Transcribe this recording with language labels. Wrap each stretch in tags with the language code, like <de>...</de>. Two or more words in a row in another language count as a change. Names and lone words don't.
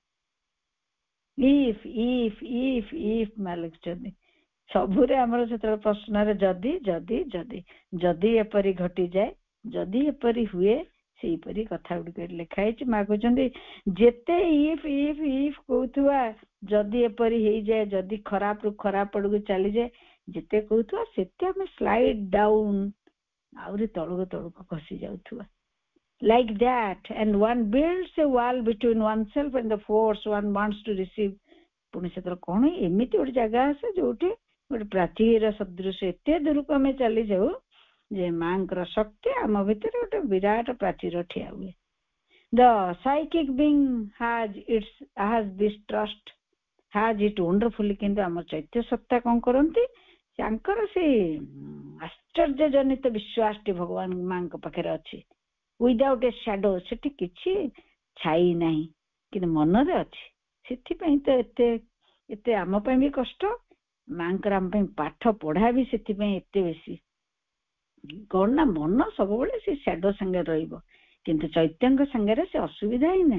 <or>if ମା ଲେଖିଛନ୍ତି ସବୁରେ ଆମର ସେତେବେଳେ ପ୍ରଶ୍ନରେ ଯଦି ଯଦି ଯଦି ଯଦି ଏପରି ଘଟିଯାଏ, ଯଦି ଏପରି ହୁଏ, ସେଇପରି କଥା ଗୁଡ଼ିକ ଲେଖା ହେଇଛି। ମା କହୁଛନ୍ତି ଯେତେ ଇଫ୍ କହୁଥିବା, ଯଦି ଏପରି ହେଇଯାଏ, ଯଦି ଖରାପରୁ ଖରାପ ଆଡକୁ ଚାଲିଯାଏ, ଯେତେ କହୁଥିବା ସେତେ ଆମେ</or> <en>slide down,</en> <or>ଆହୁରି ତଳକୁ ତଳକୁ ଖସି ଯାଉଥିବା,</or> <en>like that, and one builds a wall between oneself and the force one wants to receive।</en> <or>ପୁଣି ସେତେବେଳେ କଣ, ଏମିତି ଗୋଟେ ଜାଗା ଆସେ ଯୋଉଠି ଗୋଟେ ପ୍ରାଚୀର ସଦୃଶ ଏତେ ଦୂରକୁ ଆମେ ଚାଲିଯାଉ ଯେ ମାଙ୍କର ଶକ୍ତି ଆମ ଭିତରେ ଗୋଟେ ବିରାଟ ପ୍ରାଚୀର ଠିଆ ହୁଏ।</or> <en>The psychic being has this trust, has it wonderfully,</en> <or>କିନ୍ତୁ ଆମ ଚୈତ୍ୟ ସତ୍ତା କଣ କରନ୍ତି, ତାଙ୍କର ସେଇ ଆଶ୍ଚର୍ଯ୍ୟଜନିତ ବିଶ୍ୱାସଟି ଭଗବାନ ମାଙ୍କ ପାଖରେ ଅଛି।</or> <en>without a shadow,</en> <or>ସେଠି କିଛି ଛାଇ ନାହିଁ, କିନ୍ତୁ ମନରେ ଅଛି। ସେଥିପାଇଁ ତ ଏତେ ଏତେ ଆମ ପାଇଁ ବି କଷ୍ଟ, ମାଙ୍କର ଆମ ପାଇଁ ପାଠ ପଢା ବି ସେଥିପାଇଁ ଏତେ ବେଶୀ କଣ ନା, ମନ ସବୁବେଳେ ସେ ସ୍ୟାଡୋ ସାଙ୍ଗରେ ରହିବ, କିନ୍ତୁ ଚୈତ୍ୟଙ୍କ ସାଙ୍ଗରେ ସେ ଅସୁବିଧା ହିଁ ନାହିଁ।</or>